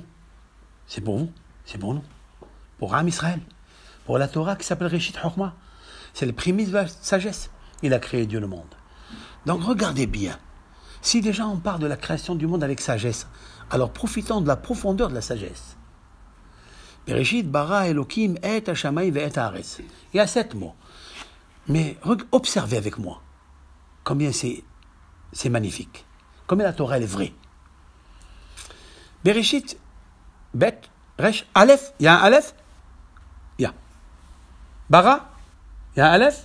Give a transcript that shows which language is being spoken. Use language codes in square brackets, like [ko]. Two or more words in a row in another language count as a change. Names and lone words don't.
[fr] C'est pour vous. C'est pour nous. Pour [he] עם ישראל. [fr] Pour la Torah qui s'appelle [he] ראשית חכמה. [fr] C'est les prémices de la sagesse. Il a créé Dieu le monde. Donc regardez bien. Si déjà on parle de la création du monde avec sagesse, alors profitons de la profondeur de la sagesse. [he] בראשית ברא אלוהים את השמים ואת הארץ. [fr] Il y a 7 mots. Mais observez avec moi combien c'est magnifique. Combien la Torah elle est vraie. [he] בראשית, בית, ריש, אלף. [fr] Il y a un Aleph? Il y a. Bara, il y a un Aleph?